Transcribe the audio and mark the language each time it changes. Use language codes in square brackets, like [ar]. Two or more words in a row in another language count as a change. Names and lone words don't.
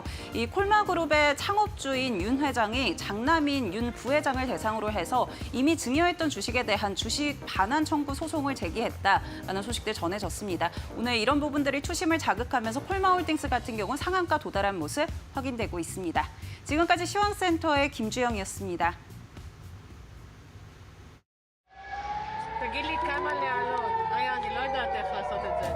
[ko] 이 콜마그룹의 창업주인 윤 회장이 장남인 윤 부회장을 대상으로 해서 이미 증여했던 주식에 대한 주식 반환 청구 소송을 제기했다라는 소식들 전해졌습니다. 오늘 이런 부분들이 투심을 자극하면서 콜마홀딩스 같은 경우는 상한가 도달한 모습 확인되고 있습니다. 지금까지 시황센터의 김주영이었습니다. [he] תגיד לי כמה לעלות. רגע, אני לא יודעת איך לעשות את זה.